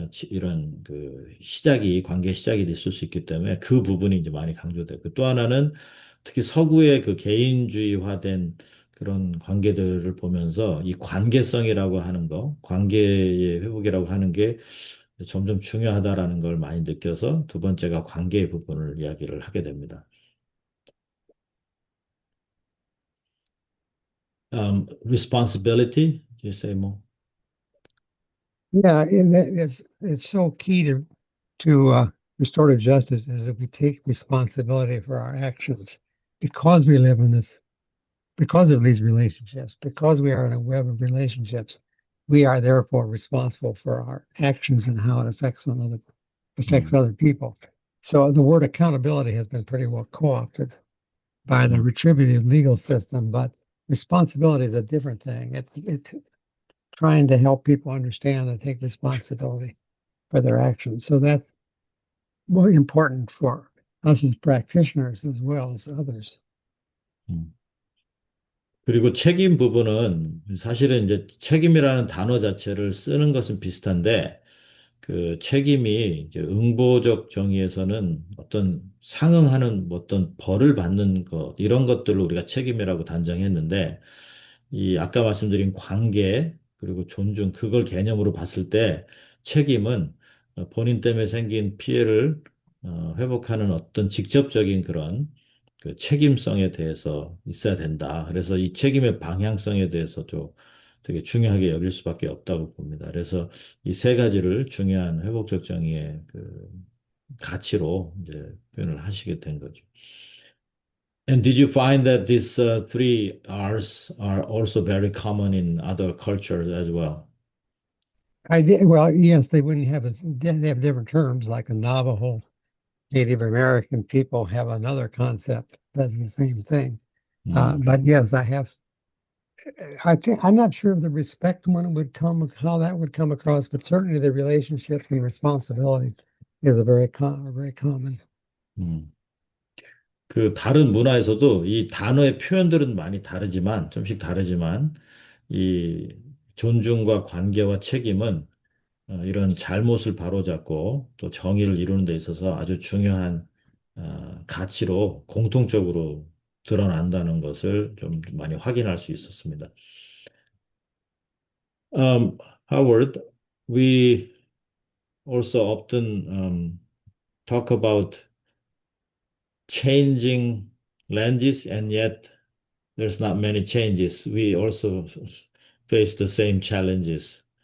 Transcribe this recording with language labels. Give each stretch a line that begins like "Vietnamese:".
Korean: 이런 그 시작이 관계 시작이 됐을 수 있기 때문에 그 부분이 이제 많이 강조되고 또 하나는 특히 서구의 그 개인주의화된 그런 관계들을 보면서 이 관계성이라고 하는 거, 관계의 회복이라고 하는 게 점점 중요하다라는 걸 많이 느껴서 두 번째가 관계의 부분을 이야기를 하게 됩니다.
English: Responsibility, you say more? Yeah, and it's so key to restorative justice is that we take responsibility for our actions because we live in this, because of these relationships, because we are in a web of relationships. We are therefore responsible for our actions and how it affects 음, other people. So the word accountability has been pretty well co-opted by the 음, retributive legal system, but responsibility is a different thing. It trying to help people understand and take responsibility for their actions. So that's really important for us as practitioners as well as others. 음.
Korean: 그리고 책임 부분은 사실은 이제 책임이라는 단어 자체를 쓰는 것은 비슷한데 그 책임이 이제 응보적 정의에서는 어떤 상응하는 뭐 어떤 벌을 받는 것 이런 것들을 우리가 책임이라고 단정했는데 이 아까 말씀드린 관계 그리고 존중 그걸 개념으로 봤을 때 책임은 본인 때문에 생긴 피해를 회복하는 어떤 직접적인 그런 그 책임성에 대해서 있어야 된다. 그래서 이 책임의 방향성에 대해서 좀 되게 중요하게 여길 수밖에 없다고 봅니다. 그래서 이 세 가지를 중요한 회복적 정의의 그 가치로 이제 표현을 하시게 된 거죠.
English: And did you find that these three R's are also very common in other cultures as well? I did well, yes, they wouldn't have they have different terms like the Navajo Native American people have another concept that's the same thing. 음, But yes, I have. I think I'm not sure if the respect one would come, how that would come across, but certainly the relationship and responsibility is a very common. 음.
Korean: 그 다른 문화에서도 이 단어의 표현들은 많이 다르지만, 좀씩 다르지만, 이 존중과 관계와 책임은 이런 잘못을 바로잡고 또 정의를 이루는 데 있어서 아주 중요한 가치로 공통적으로 드러난다는 것을 좀 많이 확인할 수 있었습니다.
English: Howard, we also often talk about changing lenses, and yet there's not many changes. We also face the same challenges.